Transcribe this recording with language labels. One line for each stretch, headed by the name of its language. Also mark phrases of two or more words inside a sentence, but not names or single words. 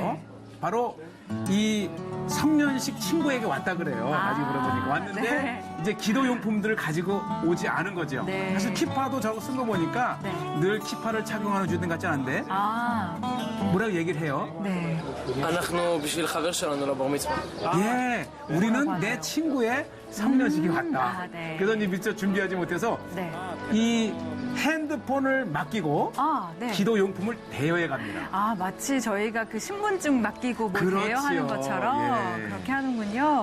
Korean: 네. 바로 이 성년식 친구에게 왔다 그래요. 나중에 물어보니까 왔는데 네. 이제 기도용품들을 가지고 오지 않은 거죠. 네. 사실 키파도 저거 쓴 거 보니까 네. 늘 키파를 착용하는 주된 같지 않은데 뭐라고 얘기를 해요? 네.
Hebrew: אנחנו בשביל חבר שלנו לבר מצווה.
Korean: 예, 우리는 내 친구의 성년식이 왔다. 네. 그래서 이제 미처 준비하지 못해서 네. 이 핸드폰을 맡기고 네. 기도용품을 대여해 갑니다. 마치 저희가 그 신분증 맡기고 뭐 그렇지요. 대여하는 것처럼 예. 그렇게 하는군요.